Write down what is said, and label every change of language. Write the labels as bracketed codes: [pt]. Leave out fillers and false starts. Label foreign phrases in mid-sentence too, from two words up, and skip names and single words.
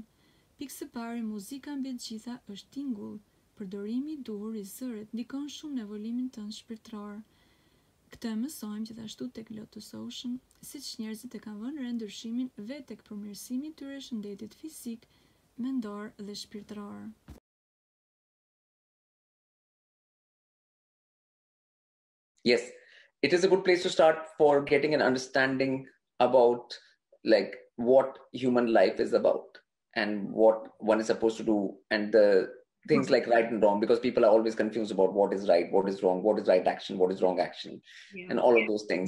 [sq] Pikë së pari, muzika mbi të gjitha është tingull. Përdorimi i duhur i zërit ndikon shumë në evolimin tënd shpirtëror. Këtë e mësojmë gjithashtu tek Lotus Ocean, siç njerëzit e kanë vënë re ndryshimin vetë tek përmirësimi i tyre shëndetit fizik, mendor dhe shpirtëror. [en] Yes, it is a good place to start for getting an understanding about like what human life is about and what one is supposed to do, and the things like right and wrong, because people are always confused about what is right, what is wrong, what is right action, what is wrong action, and all of those things.